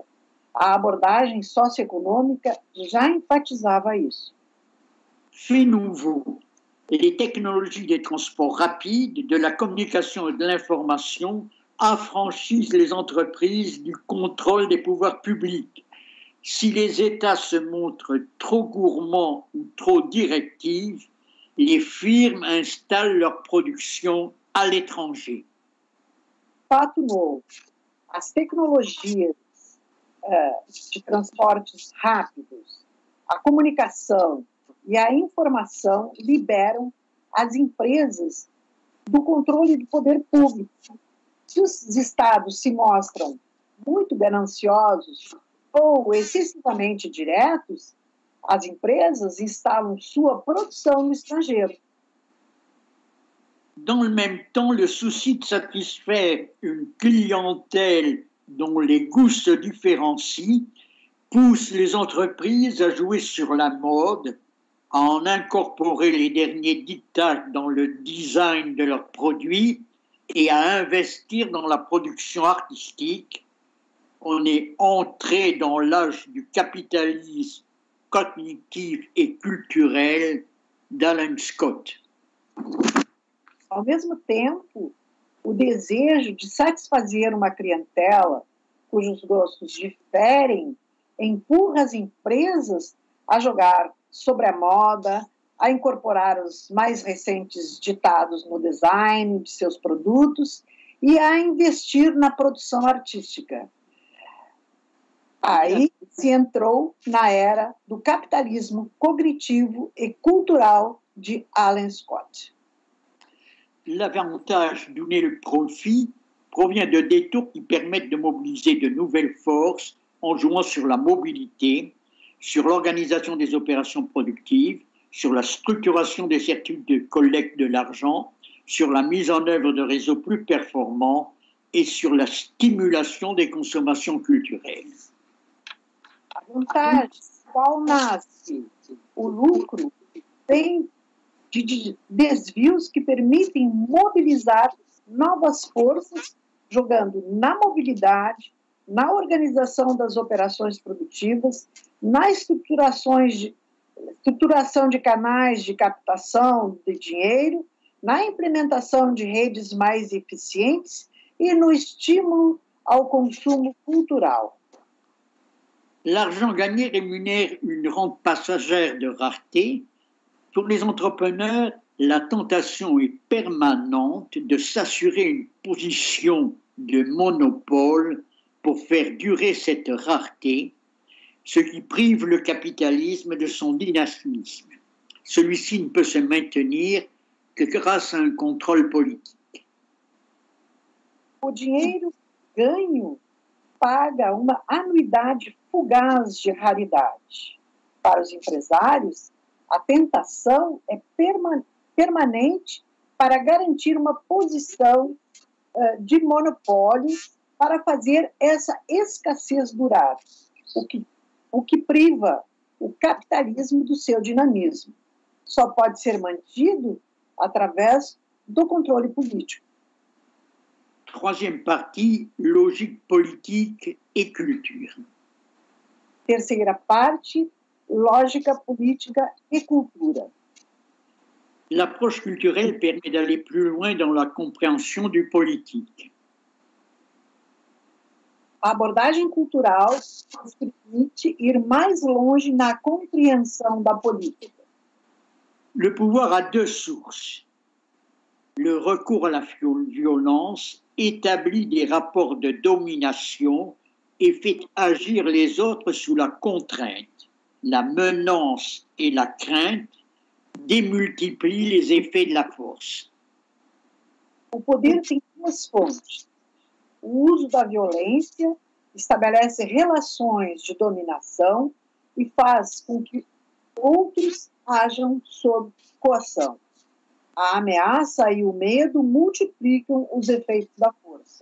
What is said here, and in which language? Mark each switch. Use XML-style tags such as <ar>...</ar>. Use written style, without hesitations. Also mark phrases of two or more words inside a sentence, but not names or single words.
<pt>A abordagem socioeconômica já enfatizava isso.</pt> <fr>Fait nouveau, les technologies des transports rapides, de la communication et de l'information affranchissent les entreprises du contrôle des pouvoirs publics. Si les États se montrent trop gourmands ou trop directifs, les firmes installent leur production à l'étranger.</fr> <pt>Fato novo, as tecnologias de transportes rápidos, a comunicação e a informação liberam as empresas do controle do poder público. Se os estados se mostram muito gananciosos ou excessivamente diretos, as empresas instalam sua produção no estrangeiro.</pt> <fr>Dans le même temps, le souci de satisfaire une clientèle dont les goûts se différencient pousse les entreprises à jouer sur la mode, à en incorporer les derniers dictats dans le design de leurs produits et à investir dans la production artistique. On est entré dans l'âge du capitalisme cognitif et culturel d'Alan Scott.</fr> <pt>Ao mesmo tempo, o desejo de satisfazer uma clientela cujos gostos diferem empurra as empresas a jogar sobre a moda, a incorporar os mais recentes ditados no design de seus produtos e a investir na produção artística. Aí se entrou na era do capitalismo cognitivo e cultural de Alan Scott.</pt> <fr>L'avantage donné le profit provient de détours qui permettent de mobiliser de nouvelles forces en jouant sur la mobilité, sur l'organisation des opérations productives, sur la structuration des circuits de collecte de l'argent, sur la mise en œuvre de réseaux plus performants et sur la stimulation des consommations culturelles.</fr> <pt>A vantagem, qual nasce o lucro, tem de desvios que permitem mobilizar novas forças, jogando na mobilidade, na organização das operações produtivas, na estruturação de canais de captação de dinheiro, na implementação de redes mais eficientes e no estímulo ao consumo cultural.</pt> <fr>L'argent gagné rémunère une rente passagère de rareté. Pour les entrepreneurs, la tentation est permanente de s'assurer une position de monopole pour faire durer cette rareté, ce qui prive le capitalisme de son dynamisme. Celui-ci ne peut se maintenir que grâce à un contrôle politique.</fr> <pt>O dinheiro ganho paga uma anuidade fugaz de raridade. Para os empresários, a tentação é permanente para garantir uma posição de monopólio para fazer essa escassez durar, o que priva o capitalismo do seu dinamismo. Só pode ser mantido através do controle político.</pt> <fr>Troisième partie, logique politique et culture.</fr> <pt>Terceira parte, lógica política e cultura.</pt> <fr>L'approche culturelle permet d'aller plus loin dans la compréhension du politique.</fr> <pt>A abordagem cultural nos permite ir mais longe na compreensão da política.</pt> <fr>Le pouvoir a deux sources. Le recours à la violence établit des rapports de domination et fait agir les autres sous la contrainte. La menace et la crainte démultiplient les effets de la force.</fr> <pt>O poder tem duas fontes. O uso da violência estabelece relações de dominação e faz com que outros ajam sob coação. A ameaça e o medo multiplicam os efeitos da força.</pt>